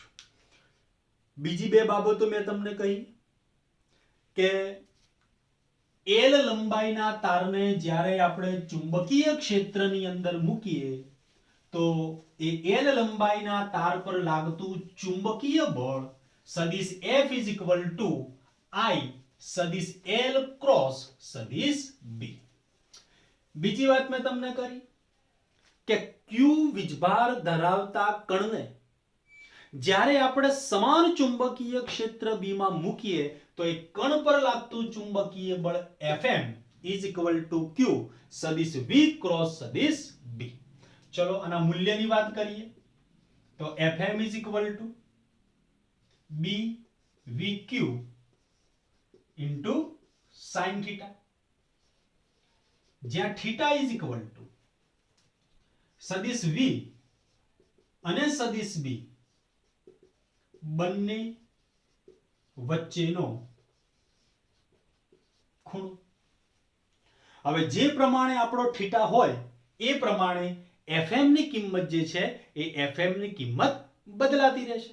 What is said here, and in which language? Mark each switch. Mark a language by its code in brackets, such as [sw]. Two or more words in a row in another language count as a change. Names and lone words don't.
[gu] બીજી બે બાબતો મેં તમને કહી કે L લંબાઈના તારને જ્યારે આપણે ચુંબકીય ક્ષેત્રની અંદર મૂકીએ તો એ L લંબાઈના તાર પર લાગતું ચુંબકીય બળ સદિશ F [en] is equal to [gu] I સદિશ L ક્રોસ સદિશ B. બીજી વાત મેં તમને કરી કે Q વીજભાર ધરાવતા કણને જ્યારે આપણે સમાન ચુંબકીય ક્ષેત્ર B માં મૂકીએ તો એ કણ પર લાગતું ચુંબકીય બળ Fm [en] is equal to [gu] Q સદિશ V ક્રોસ સદિશ B. ચલો આના મૂલ્યની વાત કરીએ તો Fm [en] is equal to B VQ into sin theta, [gu] જ્યાં [en] theta is equal to [gu] સદિશ V અને સદિશ B બંને વચ્ચેનો ખૂણો. હવે જે પ્રમાણે આપણો થીટા હોય એ પ્રમાણે fm ની કિંમત જે છે એ fm ની કિંમત બદલાતી રહેશે.